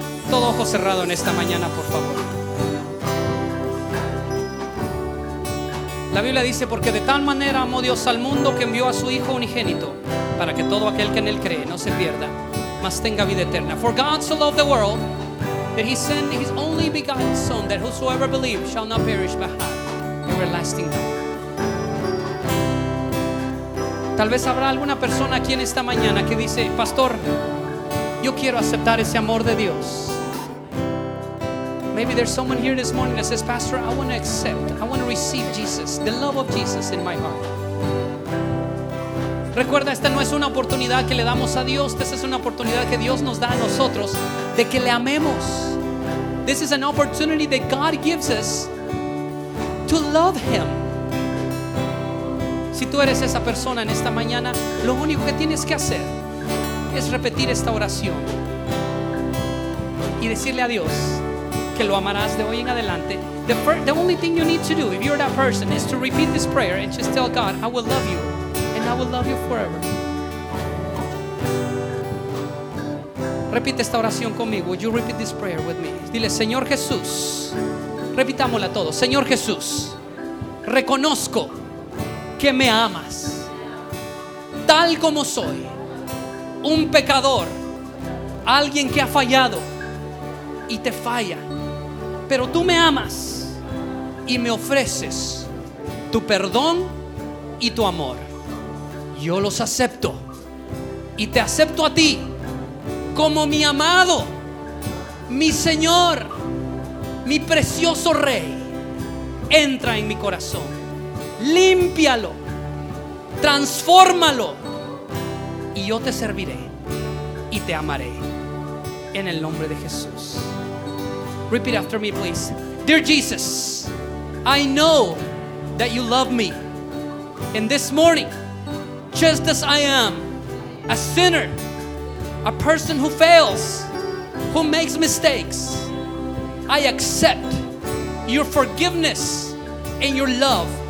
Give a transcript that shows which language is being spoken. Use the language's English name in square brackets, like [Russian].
[Spanish] Todo ojo cerrado en esta mañana, por favor. La Biblia dice, porque de tal manera amó Dios al mundo que envió a su Hijo unigénito, para que todo aquel que en él cree no se pierda, mas tenga vida eterna. [English] For God so loved the world that he sent his only begotten Son, that whosoever believes shall not perish but have everlasting life. [Spanish] Tal vez habrá alguna persona aquí en esta mañana que dice, pastor, yo quiero aceptar ese amor de Dios. [English] Maybe there's someone here this morning that says, pastor, I want to accept, I want to receive Jesus, the love of Jesus in my heart. [Spanish] Recuerda, esta no es una oportunidad que le damos a Dios. Esta es una oportunidad que Dios nos da a nosotros de que le amemos. [English] This is an opportunity that God gives us to love him. [Spanish] Si tú eres esa persona en esta mañana, lo único que tienes que hacer es repetir esta oración y decirle a Dios que lo amarás de hoy en adelante. [English] The only thing you need to do, if you're that person, is to repeat this prayer and just tell God, I will love you and I will love you forever. [Spanish] Repite esta oración conmigo. [English] Would you repeat this prayer with me? [Spanish] Dile, Señor Jesús. Repitámosla todos. Señor Jesús, reconozco que me amas tal como soy, un pecador, alguien que ha fallado y te falla. Pero tú me amas y me ofreces tu perdón y tu amor. Yo los acepto y te acepto a ti como mi amado, mi Señor, mi precioso Rey. Entra en mi corazón, límpialo, transfórmalo, y yo te serviré y te amaré en el nombre de Jesús. [English] Repeat after me, please. Dear Jesus, I know that you love me. And this morning, just as I am, a sinner, a person who fails, who makes mistakes, I accept your forgiveness and your love.